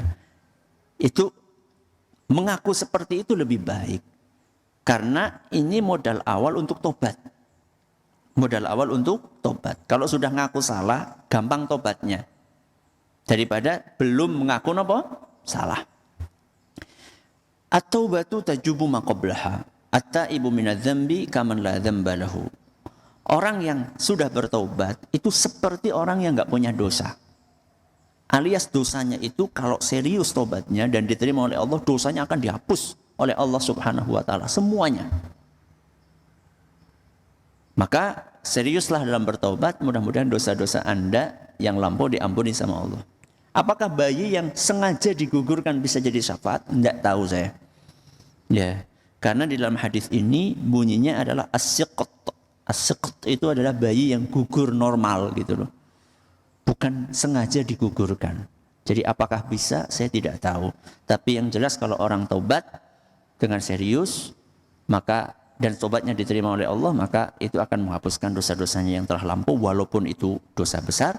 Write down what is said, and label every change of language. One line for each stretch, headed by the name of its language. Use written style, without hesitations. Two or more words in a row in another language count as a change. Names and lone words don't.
Indonesian: Itu mengaku seperti itu lebih baik. Karena ini modal awal untuk tobat. Modal awal untuk tobat. Kalau sudah ngaku salah, gampang tobatnya. Daripada belum mengaku apa? Salah.
Arabic: التوبة تجب ما قبلها. التائب من الذنب كمن لا ذنب له.
Indonesian: Orang yang sudah bertobat itu seperti orang yang enggak punya dosa. Alias dosanya itu kalau serius tobatnya dan diterima oleh Allah, dosanya akan dihapus oleh Allah
Arabic: سبحانه وتعالى
Indonesian: semuanya. Maka seriuslah dalam bertobat, mudah-mudahan dosa-dosa Anda yang lampau diampuni sama Allah. Apakah bayi yang sengaja digugurkan bisa jadi syafaat? Enggak tahu saya. Ya. Karena di dalam hadis ini bunyinya adalah as-siqt. As-siqt itu adalah bayi yang gugur normal gitu loh. Bukan sengaja digugurkan. Jadi apakah bisa? Saya tidak tahu. Tapi yang jelas kalau orang taubat dengan serius, maka dan tobatnya diterima oleh Allah, maka itu akan menghapuskan dosa-dosanya yang telah lampau walaupun itu dosa besar.